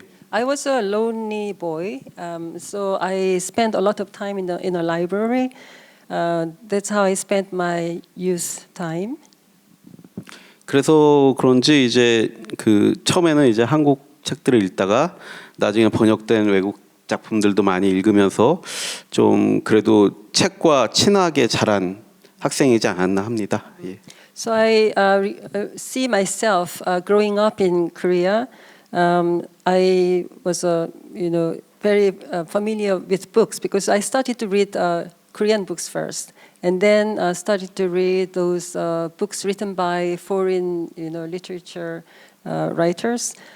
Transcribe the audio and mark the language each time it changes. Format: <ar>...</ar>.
<en>I was a lonely boy, so I spent a lot of time in a library. That's how I spent my youth time.</en> <ko>그래서 그런지 이제 그 처음에는 이제 한국 책들을 읽다가 나중에 번역된 외국 작품들도 많이 읽으면서 좀 그래도 책과 친하게 자란 학생이지 않았나 합니다. 예.</ko> <en>So I see myself growing up in Korea. I was very familiar with books because I started to read Korean books first, and then started to read those books written by foreign literature writers.</en>